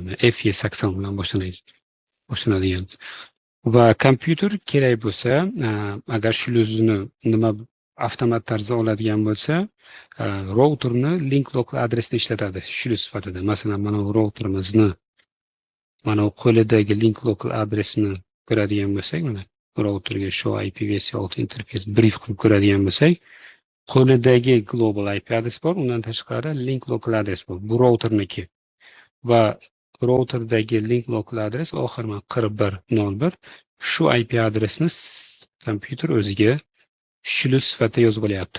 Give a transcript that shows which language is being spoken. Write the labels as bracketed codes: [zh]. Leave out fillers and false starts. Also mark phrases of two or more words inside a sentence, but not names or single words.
[uz] FE80 bilan boshlanadigan. Va kompyuter kerak bo'lsa, agar shluzini nima avtomat tarzda oladigan bo'lsa, routerni [en] link local [uz] adresda ishlatadi shluz sifatida. Masalan, mana bu routerimizni mana bu qo'lidagi [en] link local [uz] adresini ko'radigan bo'lsak, mana routerga [en] show IPv6 interface brief [uz] qilib ko'radigan bo'lsak, qo'lidagi global IP adres bor, undan tashqari [en] link local [uz] adres bor. Bu router'niki. Va routerdagi [en] link local [uz] adres oxirma 4101 shu IP adresni kompyuter o'ziga shluz sifatida yozib olyapti.